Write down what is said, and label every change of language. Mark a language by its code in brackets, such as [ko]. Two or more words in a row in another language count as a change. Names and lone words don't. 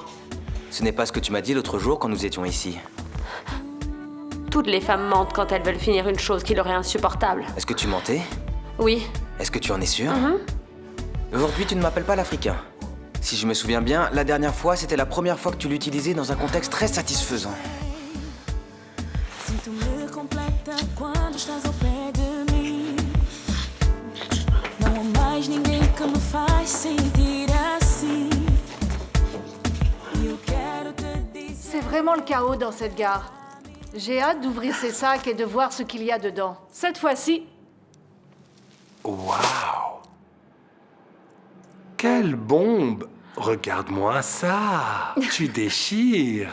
[fr] Ce n'est pas ce que tu m'as dit l'autre jour quand nous étions ici. Toutes les femmes mentent quand elles veulent finir une chose qui leur est insupportable. Est-ce que tu mentais? Oui. Est-ce que tu en es sûr? Aujourd'hui, tu ne m'appelles pas l'Africain. Si je me souviens bien, la dernière fois, c'était la première fois que tu l'utilisais dans un contexte très satisfaisant. [pt] Sinto-me completa quando estás ao pé de mim. Não há mais ninguém que me faz sentir assim. Eu quero te dizer. [fr] C'est vraiment le chaos dans cette gare. J'ai hâte d'ouvrir ces sacs et de voir ce qu'il y a dedans. Cette fois-ci... Waouh! Quelle bombe! Regarde-moi ça! Tu déchires!